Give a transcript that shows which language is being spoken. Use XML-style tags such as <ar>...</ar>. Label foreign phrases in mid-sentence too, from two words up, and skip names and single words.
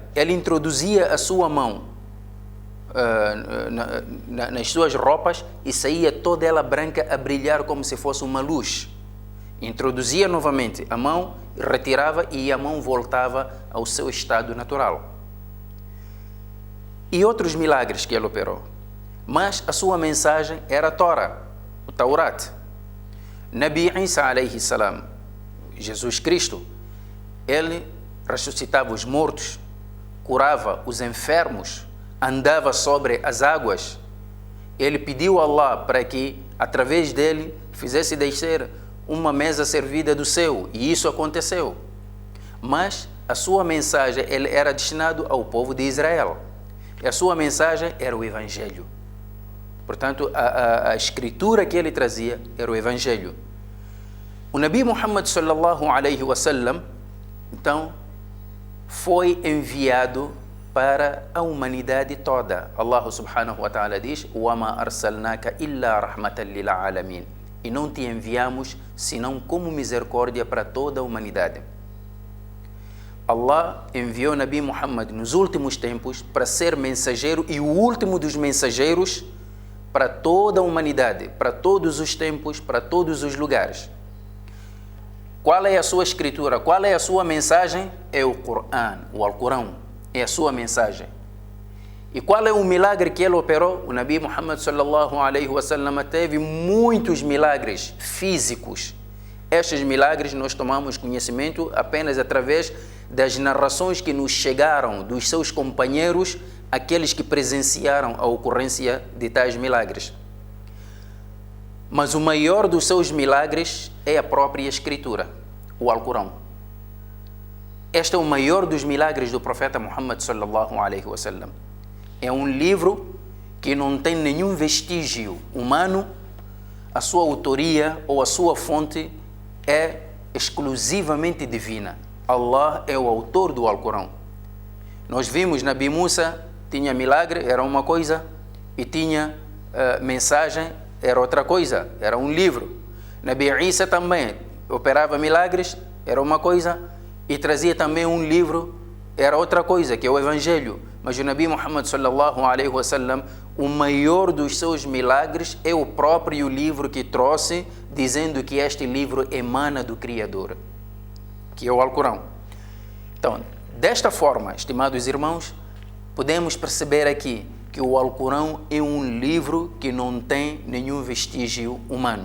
<pt>Ele introduzia a sua mão nas suas roupas e saía toda ela branca a brilhar como se fosse uma luz. Introduzia novamente a mão, retirava e a mão voltava ao seu estado natural. E outros milagres que ele operou. Mas a sua mensagem era a Torá, o Taurat.</pt> <ar>نبي عيسى عليه السلام,</ar> <pt>Jesus Cristo, ele ressuscitava os mortos, curava os enfermos, andava sobre as águas. Ele pediu a Allah para que, através dele, fizesse descer uma mesa servida do céu, e isso aconteceu. Mas a sua mensagem ele era destinado ao povo de Israel. E a sua mensagem era o Evangelho. Portanto, a escritura que ele trazia era o Evangelho.</pt> <ar>O نبي محمد صلى الله عليه وسلم,</ar> <pt>então, foi enviado para a humanidade toda.</pt> <ar>الله سبحانه وتعالى diz: وَمَا أَرْسَلْنَاكَ إِلَّا رَحْمَةً لِلْعَالَمِينَ.</ar> <pt>E não te enviamos senão como misericórdia para toda a humanidade. Allah enviou Nabi Muhammad nos últimos tempos para ser mensageiro e o último dos mensageiros para toda a humanidade, para todos os tempos, para todos os lugares. Qual é a sua escritura? Qual é a sua mensagem? É o Corão, o Alcorão, é a sua mensagem. E qual é o milagre que ele operou? O Nabi Muhammad</pt> <ar>صلى الله عليه وسلم</ar> <pt>teve muitos milagres físicos. Estes milagres nós tomamos conhecimento apenas através das narrações que nos chegaram dos seus companheiros, aqueles que presenciaram a ocorrência de tais milagres. Mas o maior dos seus milagres é a própria escritura, o Alcorão. Este é o maior dos milagres do profeta Muhammad</pt> <ar>صلى الله عليه وسلم.</ar> <pt>É um livro que não tem nenhum vestígio humano, a sua autoria ou a sua fonte é exclusivamente divina. Allah é o autor do Alcorão. Nós vimos Nabi Musa, tinha milagre, era uma coisa, e tinha mensagem, era outra coisa, era um livro. Nabi Isa também operava milagres, era uma coisa, e trazia também um livro, era outra coisa, que é o Evangelho.</pt> <ar>Mas o نبي محمد صلى الله عليه وسلم,</ar> <pt>o maior dos seus milagres é o próprio livro que trouxe, dizendo que este livro emana do Criador, que é o Alcorão. Então, desta forma, estimados irmãos, podemos perceber aqui que o Alcorão é um livro que não tem nenhum vestígio humano.</pt>